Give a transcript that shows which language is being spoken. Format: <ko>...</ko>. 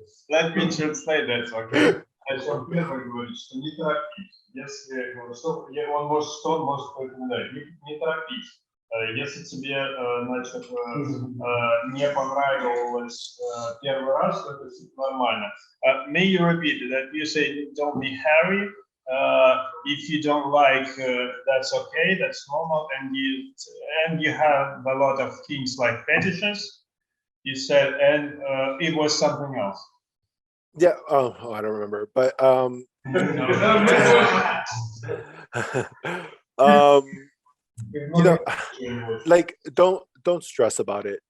<en>Let me translate that, okay?</en> <ru>Значит, первый говорит, что не торопись. Если он может порекомендовать, не торопись. Если тебе, значит, не понравилось первый раз, то это нормально.</ru> <en>May you repeat that? You say don't be hurry. If you don't like, that's okay, that's normal, and you have a lot of things like fetishes. You said, and it was something else. Yeah. Oh, I don't remember, but you know, like don't stress about it.</en>